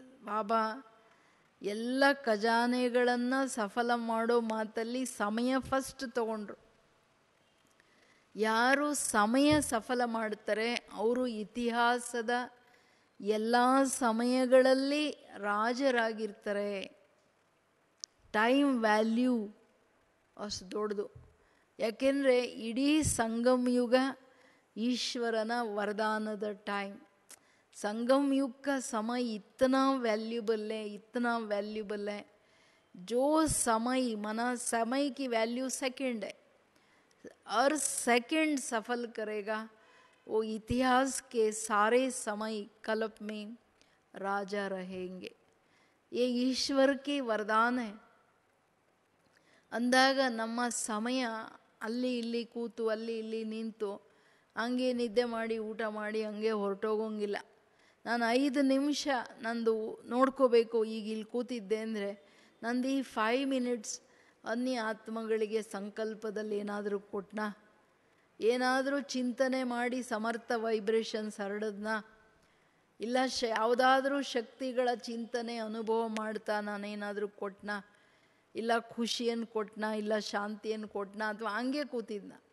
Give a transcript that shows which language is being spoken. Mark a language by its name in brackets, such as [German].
[Kannada] ಬಾಬಾ ಎಲ್ಲ ಖಜಾನೆಗಳನ್ನು ಸಫಲ ಮಾಡೋ ಮಾತಲ್ಲಿ ಸಮಯ ಫಸ್ಟ್ ತಗೊಂಡ್ರು. ಯಾರು ಸಮಯ ಸಫಲ ಮಾಡ್ತಾರೆ ಅವರು ಇತಿಹಾಸದ ಎಲ್ಲ ಸಮಯಗಳಲ್ಲಿ ರಾಜರಾಗಿರ್ತಾರೆ. ಟೈಮ್ ವ್ಯಾಲ್ಯೂ ಅಷ್ಟು ದೊಡ್ಡದು. ಯಾಕೆಂದರೆ ಇಡೀ ಸಂಗಮ ಯುಗ ईश्वरना वरदानद [Hindi] टाइम संगम युग का समय इतना वैल्यूबल है जो समय मना समय की वैल्यू सेकंड है और सेकंड सफल करेगा वो इतिहास के सारे समय कल्प में राजा रहेंगे. ये ईश्वर की वरदान है. [Kannada] ಅಂದಾಗ ನಮ್ಮ ಸಮಯ ಅಲ್ಲಿ ಇಲ್ಲಿ ಕೂತು ಅಲ್ಲಿ ಇಲ್ಲಿ ನಿಂತು ಹಂಗೆ ನಿದ್ದೆ ಮಾಡಿ ಊಟ ಮಾಡಿ ಹಂಗೆ ಹೊರಟೋಗೋಂಗಿಲ್ಲ. ನಾನು 5 ನಿಮಿಷ ನಂದು ನೋಡ್ಕೋಬೇಕು. ಈಗ ಇಲ್ಲಿ ಕೂತಿದ್ದೆ ಅಂದರೆ ನಂದು ಈ 5 ಮಿನಿಟ್ಸ್ ಅನ್ಯ ಆತ್ಮಗಳಿಗೆ ಸಂಕಲ್ಪದಲ್ಲಿ ಏನಾದರೂ ಕೊಟ್ನಾ, ಏನಾದರೂ ಚಿಂತನೆ ಮಾಡಿ ಸಮರ್ಥ ವೈಬ್ರೇಷನ್ಸ್ ಹರಡದ್ನಾ, ಇಲ್ಲ ಯಾವುದಾದ್ರೂ ಶಕ್ತಿಗಳ ಚಿಂತನೆ ಅನುಭವ ಮಾಡ್ತಾ ನಾನೇನಾದರೂ ಕೊಟ್ನಾ, ಇಲ್ಲ ಖುಷಿಯನ್ನು ಕೊಟ್ನಾ, ಇಲ್ಲ ಶಾಂತಿಯನ್ನು ಕೊಟ್ನಾ, ಅಥವಾ ಹಂಗೆ ಕೂತಿದ್ನ.